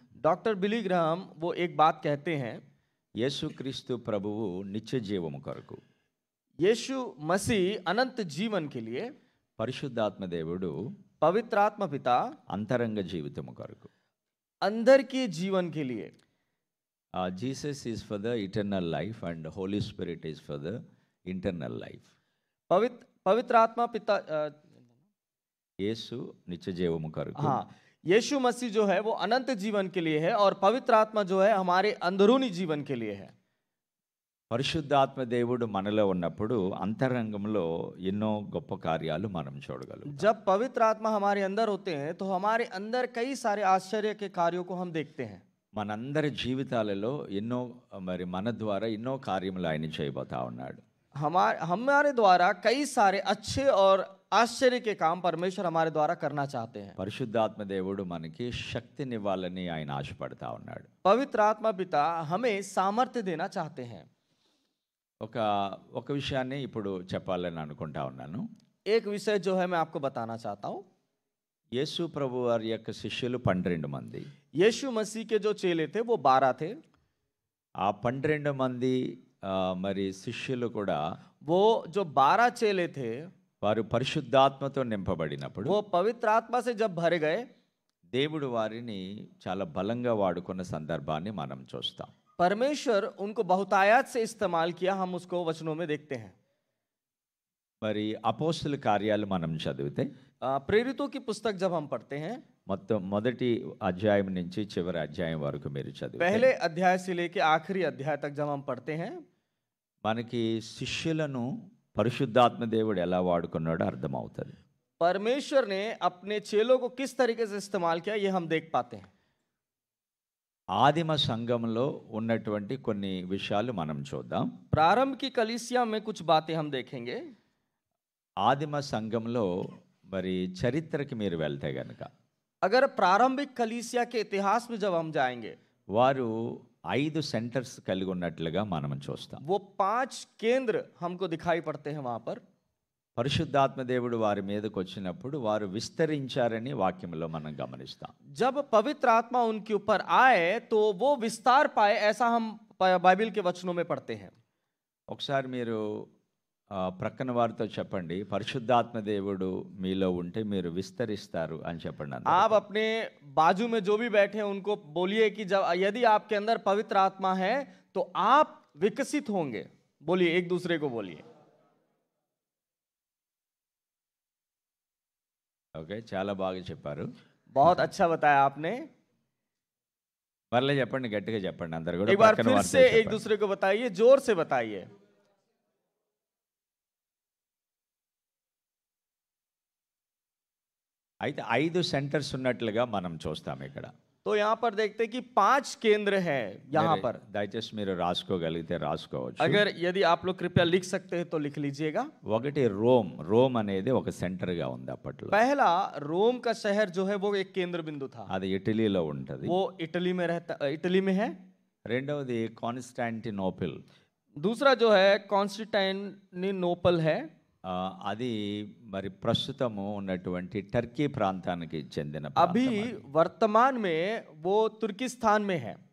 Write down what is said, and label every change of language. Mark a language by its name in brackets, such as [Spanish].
[Hindi] Doctor Billy Graham वो एक बात कहते हैं, [Telugu] యేసుక్రీస్తు ప్రభువు నిత్య జీవము కొరకు, [Hindi] यीशु मसीह अनंत जीवन के लिए, [Telugu] పరిశుద్ధాత్మ దేవుడు [Hindi] पवित्र आत्मा पिता [Telugu] అంతరంగ జీవితము కొరకు. [Hindi] अंदर के जीवन के लिए। [English] Jesus is for the eternal life and Holy Spirit is for the internal life. [Hindi] पवित्र आत्मा पिता [Telugu] యేసు నిత్య జీవము కొరకు, [Hindi] हाँ, यीशु मसीह जो है वो अनंत जीवन के लिए है और पवित्र आत्मा जो है हमारे अंदरूनी जीवन के लिए है। [Telugu] పరిశుద్ధాత్మ దేవుడు మనలో ఉన్నప్పుడు అంతరంగంలో ఎన్నో గొప్ప కార్యాలు మనం చూడగలం. [Hindi] जब पवित्र आत्मा हमारे अंदर होते हैं तो हमारे अंदर कई सारे आश्चर्य के कार्यों को हम देखते हैं। [Telugu] మనందరి జీవితాలలో ఎన్నో మరి మన ద్వారా ఎన్నో కార్యములు ఆయన చేయబోతా ఉన్నాడు. [Hindi] हमारे द्वारा कई सारे अच्छे और आश्चर्य के काम परमेश्वर हमारे द्वारा करना चाहते हैं। [Telugu] పరిశుద్ధాత్మ దేవుడు మనకి శక్తినివ్వాలని ఆయన ఆశపడతా ఉన్నాడు. [Hindi] पवित्र आत्मा पिता हमें सामर्थ्य देना चाहते हैं। [Telugu] ఒక విషయాన్ని ఇప్పుడు చెప్పాలని అనుకుంటా ఉన్నాను. [Hindi] एक विषय जो है मैं आपको बताना चाहता हूँ। [Telugu] యేసు ప్రభు వారి యొక్క శిష్యులు 12 మంది. [Hindi] यीशु मसीह के जो चेले थे वो 12 थे। [Telugu] ఆ 12 మంది మరి శిష్యులు కూడా [Hindi] वो जो 12 चेले थे [Telugu] వారు పరిశుద్ధాత్మతో నింపబడినప్పుడు [Hindi] वो पवित्र आत्मा से जब भरे गए [Telugu] దేవుడు వారిని చాలా బలంగా వాడుకున్న సందర్భాన్ని మనం చూస్తాం. [Hindi] परमेश्वर उनको बहुतायत से इस्तेमाल किया, हम उसको वचनों में देखते हैं। [Telugu] మరి అపోస్తుల కార్యాలు మనం చదివితే [Hindi] प्रेरितों की पुस्तक जब हम पढ़ते हैं, [Telugu] మొత్తం మొదటి అధ్యాయం నుంచి చివరి అధ్యాయం వరకు మీరు చదివితే [Hindi] पहले अध्याय से लेके आखिरी अध्याय तक जब हम पढ़ते हैं, [Telugu] మనకి శిష్యులను పరిశుద్ధాత్మ దేవుడు ఎలా వాడుకున్నాడో అర్థమవుతుంది. [Hindi] परमेश्वर ने अपने चेलों को किस तरीके से इस्तेमाल किया ये हम देख पाते हैं। [Telugu] ఆదిమ సంఘంలో ఉన్నటువంటి కొన్ని విషయాలు మనం చూద్దాం. [Hindi] प्रारंभ की कलीसिया में कुछ बातें हम देखेंगे। [Telugu] ఆదిమ సంఘంలో మరి చరిత్రకి మీరు వెళ్తే గనక [Hindi] अगर प्रारंभिक कलीसिया के इतिहास में जब हम जाएंगे, [Telugu] వారు 5 సెంటర్స్ కలిగి ఉన్నట్లుగా మనం చూస్తాం. [Hindi] वो 5 केंद्र हमको दिखाई पड़ते हैं वहां पर। [Telugu] పరిశుద్ధాత్మ దేవుడు వారి మీదకి వచ్చినప్పుడు వారు విస్తరించారని వాక్యంలో మనం గమనిస్తాం. [Hindi] जब पवित्र आत्मा उनके ऊपर आए तो वो विस्तार पाए, ऐसा हम बाइबल के वचनों में पढ़ते हैं। [Telugu] ఒకసారి మీరు ప్రక్కన వారితో చెప్పండి, పరిశుద్ధాత్మ దేవుడు మీలో ఉంటే మీరు విస్తరిస్తారు అని చెప్పండి. [Hindi] आप अपने बाजू में जो भी बैठे हैं उनको बोलिए कि जब यदि आपके अंदर पवित्र आत्मा है तो आप विकसित होंगे। बोलिए, एक दूसरे को बोलिए। [Telugu] ఓకే, చాలా బాగా చెప్పారు. [Hindi] बहुत अच्छा बताया आपने। [Telugu] మరలా చెప్పండి, గట్టిగా చెప్పండి అందరు కూడా. [Hindi] एक बार फिर से एक दूसरे को बताइए, जोर से बताइए। [Telugu] అయితే 5 సెంటర్స్ ఉన్నట్లుగా మనం చూస్తాం ఇక్కడ. [Hindi] तो यहाँ पर देखते हैं कि 5 केंद्र हैं यहाँ पर। [Telugu] దయచేసి మీరు రాసుకోగలిగితే రాసుకోవచ్చు. [Hindi] अगर यदि आप लोग कृपया लिख सकते हैं तो लिख लीजिएगा। [Telugu] ఒకటి రోమ్ అనేది ఒక సెంటర్ గా ఉంది అప్పట్లో. [Hindi] पहला रोम का शहर जो है वो एक केंद्र बिंदु था। [Telugu] అది ఇటలీలో ఉంటది. [Hindi] वो इटली में है। [Telugu] రెండవది కాన్స్టాంటినోపిల్. [Hindi] दूसरा जो है कॉन्स्टेंटिनोपल है। [Telugu] అది మరి ప్రస్తుతము ఉన్నటువంటి టర్కీ ప్రాంతానికి చెందిన [Hindi] अभी वर्तमान में वो तुर्किस्तान में है।